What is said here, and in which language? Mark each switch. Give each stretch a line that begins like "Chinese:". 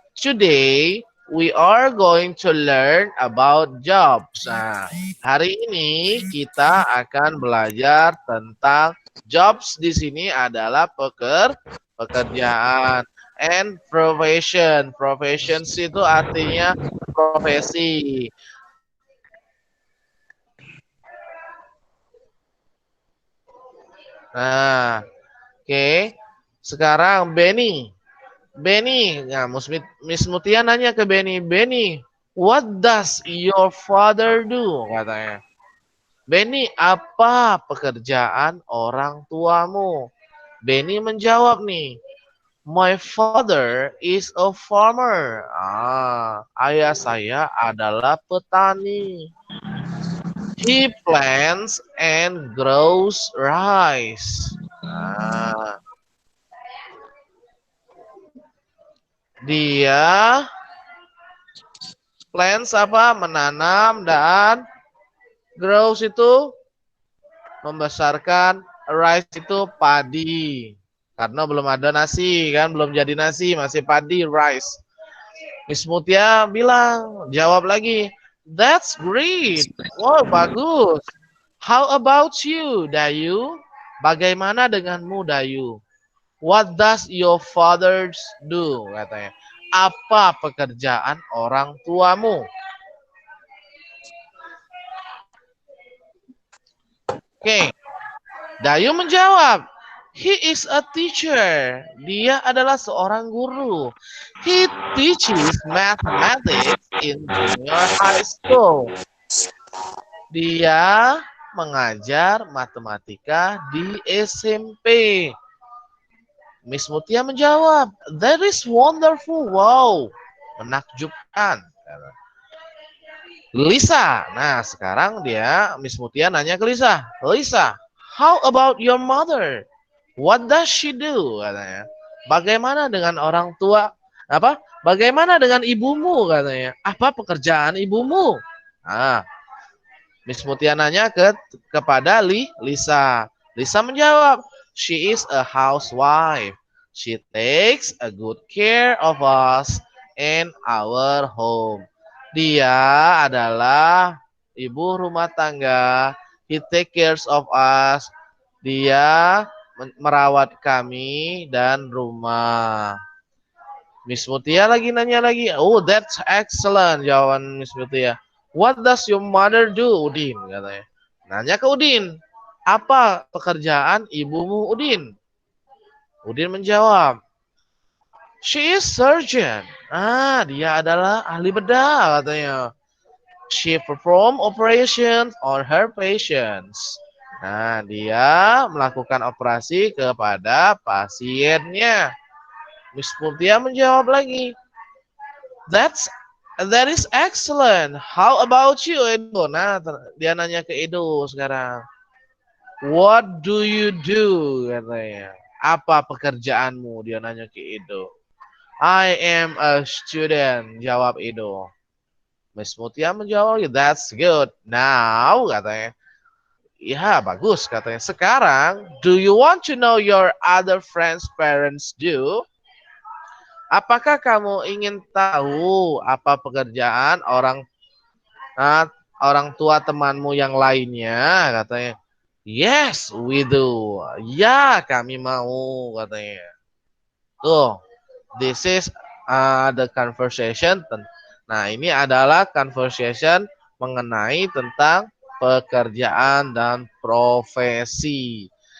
English: Today we are going to learn about jobs.
Indonesian: Nah, hari ini kita akan belajar tentang jobs. Di sini adalah pekerjaan.
English: And profession.
Indonesian: Professions itu artinya profesi. Nah, oke. Sekarang Benny.
English: Benny, nah, Miss Mutia
Indonesian: nanya ke
English: Benny, Benny, what does your father do?
Indonesian: Katanya. Benny, apa pekerjaan orang tuamu?
English: Benny
Indonesian: menjawab nih,
English: my father is a farmer.
Indonesian: Ayah saya adalah petani.
English: He plants and grows rice.
Indonesian: Dia plants apa? Menanam dan grows itu membesarkan, rice itu padi. Karena belum ada nasi kan, belum jadi nasi, masih padi, rice. Miss Mutia bilang, jawab lagi,
English: that's great. Wow,
Indonesian: bagus.
English: How about you, Dayu?
Indonesian: Bagaimana denganmu, Dayu?
English: What does your father do?
Indonesian: Katanya. Apa pekerjaan orang tuamu?
English: Oke, Dayu
Indonesian: menjawab,
English: he is a teacher.
Indonesian: Dia adalah seorang guru.
English: He teaches mathematics in junior high school.
Indonesian: Dia mengajar matematika di SMP.
English: Miss Mutia
Indonesian: menjawab,
English: that is wonderful. Wow,
Indonesian: menakjubkan.
English: Lisa.
Indonesian: Nah, sekarang Miss Mutia nanya ke Lisa.
English: Lisa, how about your mother? What does she do?
Indonesian: Katanya. Bagaimana dengan orang tua? Apa? Bagaimana dengan ibumu? Katanya. Apa pekerjaan ibumu? Nah, Miss Mutia nanya kepada Lisa.
English: Lisa menjawab, she is a housewife. She takes a good care of us in our home.
Indonesian: Dia adalah ibu rumah tangga.
English: He take cares of us.
Indonesian: Dia merawat kami dan rumah. Miss Mutia lagi nanya lagi.
English: Oh, that's excellent, jawaban Miss Mutia. What does your mother do, Udin?
Indonesian: Katanya. Nanya ke Udin. Apa pekerjaan ibumu, Udin?
English: Udin
Indonesian: menjawab,
English: she is surgeon.
Indonesian: Dia adalah ahli bedah katanya.
English: She perform operations on her patients.
Indonesian: Nah, dia melakukan operasi kepada pasiennya.
English: Miss Mutia
Indonesian: menjawab lagi,
English: that is excellent. How about you, Edo?
Indonesian: Nah, dia nanya ke Edo sekarang.
English: What do you do?
Indonesian: Katanya. Apa pekerjaanmu? Dia nanya ke Edo.
English: I am a student,
Indonesian: jawab Edo.
English: Miss Mutia
Indonesian: menjawab,
English: that's good. Now,
Indonesian: katanya. Ya, bagus katanya.
English: Sekarang, do you want to know your other friends' parents do?
Indonesian: Apakah kamu ingin tahu apa pekerjaan orang tua temanmu yang lainnya? Katanya.
English: Yes, we do.
Indonesian: Ya, kami mau katanya.
English: Tuh, this is the conversation.
Indonesian: Nah, ini adalah conversation mengenai tentang pekerjaan dan profesi.